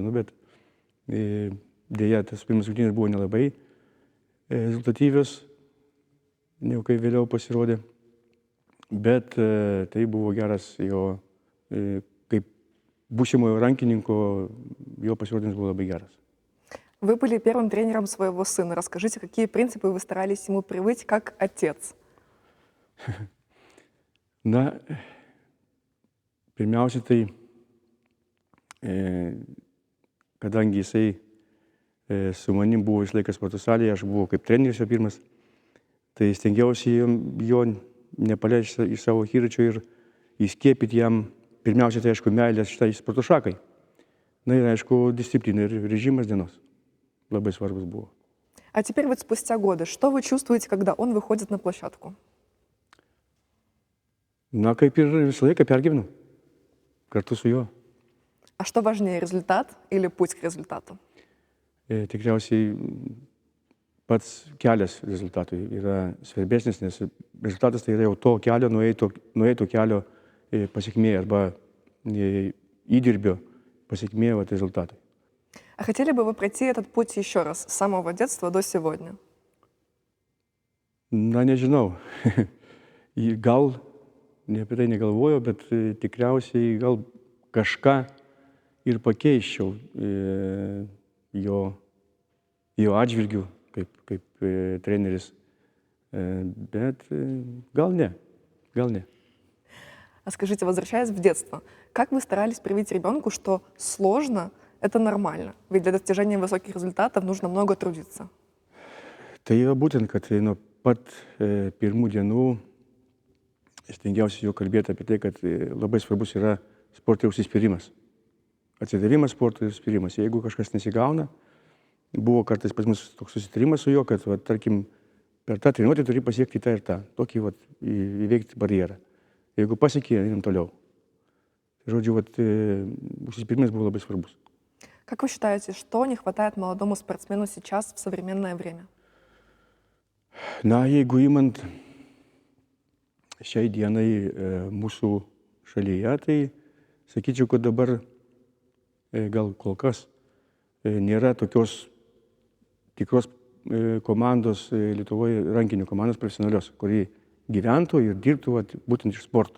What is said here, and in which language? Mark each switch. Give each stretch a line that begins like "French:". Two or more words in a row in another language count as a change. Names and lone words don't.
Lithuanian: Bet dėja, tas pirmas rungtynės buvo nelabai rezultatyvios, jau kai vėliau pasirodė. Bet tai buvo geras jo, kaip būsimojo rankininko, jo pasirodymas buvo labai geras.
Russian: Вы были первым тренером своего сына. Расскажите, какие принципы вы старались ему привить как отец?
Lithuanian: Na, pirmiausia, tai kadangi jisai su manim buvo visą laiką sporto salėje, aš buvau kaip treneris jo pirmas, tai stengiausi jo nepaleisti iš savo akiračio ir įskiepyti jam, pirmiausia, tai aišku, meilės šitai sporto šakai. Na ir aišku, disciplina ir režimas dienos labai svarbus buvo.
Russian: А теперь вот спустя годы, что вы чувствуете, когда он выходит на площадку?
Lithuanian: Na, kaip ir visą laiką pergyvenu kartu su juo.
Russian: А что важнее, результат или путь к результату?
Lithuanian: Tikriausiai pats kelias rezultatui yra svarbesnis, nes rezultatas tai yra jau to kelio, nueito kelio pasiekmė arba įdirbio pasiekmė rezultatai.
Russian: А хотели бы вы пройти этот путь еще раз, с самого детства до сегодня?
Lithuanian: Na, nežinau. Gal apie tai negalvoju, bet tikriausiai gal kažką ir pakeiščiau jo atžvilgių kaip treneris, bet gal не.
Russian: А скажите, возвращаясь в детство, как вы старались привить ребенку, что сложно — это нормально? Ведь для достижения высоких результатов нужно много трудиться.
Lithuanian: Tai būtent, kad pat pirmų dienų stengiausi jau kalbėti apie tai, kad labai svarbus yra sporto užsispyrimas. Atsidavimas sportui ir užsispyrimas. Jeigu kažkas nesigauna, buvo kartais pas mus toks susitarimas su juo, kad, va, tarkim, per tą treniruotę turi pasiekti tą ir tą, tokį va, įveikti barjerą. Jeigu pasiekė, einam toliau. Žodžiu, užsispyrimas buvo labai svarbus. Как вы считаете, что не хватает молодому спортсмену сейчас в современное время? Na, jeigu imant šiai dienai mūsų šalyje, tai sakyčiau, kad dabar gal kol kas nėra tokios tikros komandos Lietuvoje, rankinių komandos profesionalios, kuri gyventų ir dirbtų būtent iš sporto.